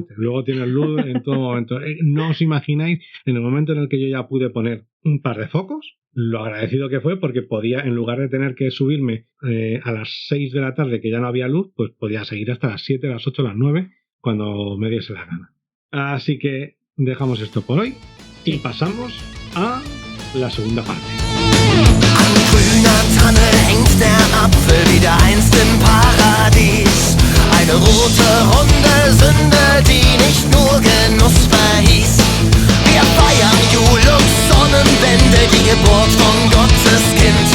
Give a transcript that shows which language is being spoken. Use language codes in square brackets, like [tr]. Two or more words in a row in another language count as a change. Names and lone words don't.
[es] Luego tienes luz en todo momento. No os imagináis, en el momento en el que yo ya pude poner un par de focos, lo agradecido que fue porque podía, en lugar de tener que subirme a las 6 de la tarde que ya no había luz, pues podía seguir hasta las 7, las 8, las 9, cuando me diese la gana. Así que dejamos esto por hoy y pasamos a la segunda parte. [de] An grüner Tanne hängt der Apfel wieder einst im Paradies. Eine rote, runde Sünde, die nicht nur Genuss verhieß. Wir feiern Jul und Sonnenwende, die Geburt von Gottes Kind.